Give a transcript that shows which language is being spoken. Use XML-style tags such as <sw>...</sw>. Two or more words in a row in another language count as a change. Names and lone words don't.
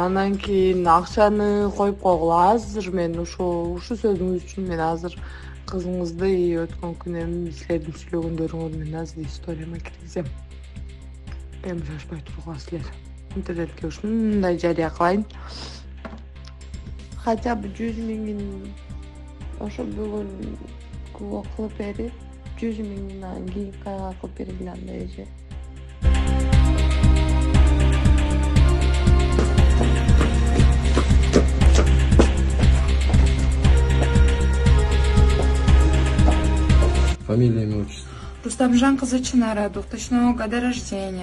<ky>андан кийин акчаны коюп койгула. Азыр мен ушу сөзүңүз үчүн мен азыр кызыңызды и өткөн күнү силердин сүйлөгөндөрүңөр менен азыр историяма киргизем. Эми шашпай тургула силер. Интернетке ушундай жарыя кылайын.</ky> <ru>Хотя бы</ru> <ky>100 миңин ошо бүгүн кылып берип, 100 миңден кийин кайра кылып бергиле андай эже.</ky> <ru>Фамилия, имя, отчество. Рустамжан Казачинара, 2000 года рождения.</ru>